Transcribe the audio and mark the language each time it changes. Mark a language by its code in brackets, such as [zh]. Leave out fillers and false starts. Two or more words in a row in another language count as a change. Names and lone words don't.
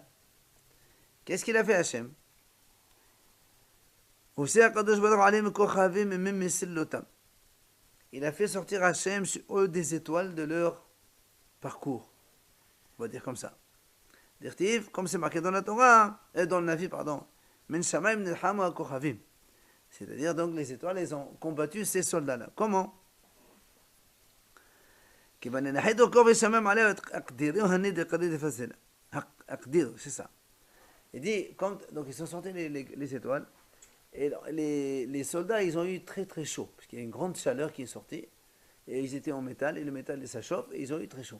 [fr] Qu'est-ce qu'il a fait Hachem? Il a fait sortir Hachem sur eux des étoiles de leur parcours. On va dire comme ça. Dirtiv, comme c'est marqué dans la Torah, dans le Navi, pardon. [he] מן שמים נלחמו הכוכבים. [fr] C'est-à-dire donc les étoiles, elles ont combattu ces soldats-là. Comment? C'est ça. Il dit, donc ils sont sortis les étoiles, et les soldats, ils ont eu très très chaud, parce qu'il y a une grande chaleur qui est sortie, et ils étaient en métal, et le métal ça chauffe, et ils ont eu très chaud.